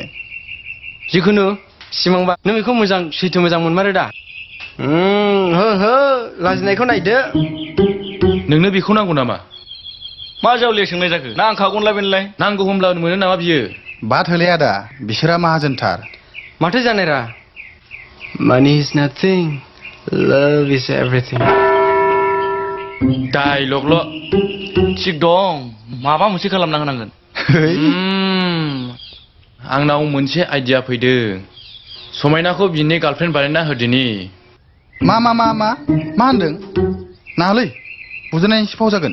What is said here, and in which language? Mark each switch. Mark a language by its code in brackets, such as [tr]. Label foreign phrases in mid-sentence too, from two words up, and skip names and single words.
[brx] जिखुनु सिमांबा नों बेखौ मोजां सैथो मोजां मोनमारो दा हो लाजिनायखौ नायदो नोंनो बेखौ नांगौ नामा मा जावलिया सोंनाय जाखो ना आंखागौनलाय बेनलाय नांगौ होमब्लानो मोनो नामा बियो बाद होलै आदा बिसोरा माहाजोनथार माथो जानाय रा [en] money is nothing love is everything [brx] डाइलगल' थिग दं माबा मोनसे खालामना होनांगोन आंनाव मोनसे आइडिया फैदों समायनाखौ बिनि गार्लफ्रेन्ड बानायना होदिनि मा होनदों नालै बुजायनायनि सिफाव जागोन